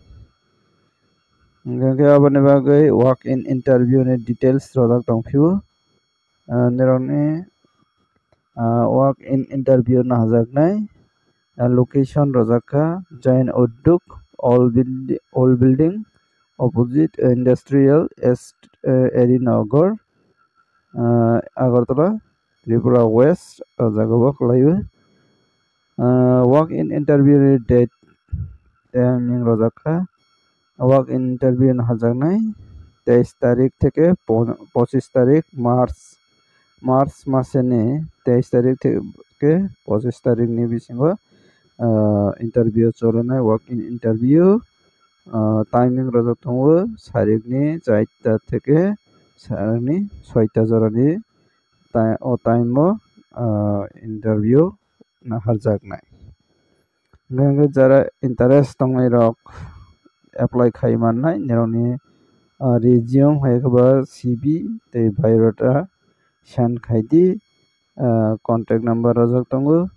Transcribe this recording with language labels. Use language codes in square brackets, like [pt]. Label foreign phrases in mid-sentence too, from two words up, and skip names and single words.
[trp] hingke aboni bagui [en] work in interview [trp] ni details rojak tongphio nirokni [en] work in interview [trp] nahajaknai location rojakha join udyog all building opposite industrial Erinagar Agartala Tripura West jaga khlaio [en] work in interview [trp] ni date timing rojakha [en] work in interview [trp] nahajaknai 23 তারিখ [bn] থেকে 25 তারিখ মার্চ মাসে ni 23 তারিখ থেকে 25 তারিখ ni bisingo interview [trp] cholonai [en] work in interview [trp] timing rojak tongo sarik ni 4টা থেকে sarik ni 6টা jorani o time o interview naharjaknai hingke jara interest tongnai rok apply khai mannai nirokni resume hai khe CV tei biodata send khai di [en] contact number [trp] rojak tongo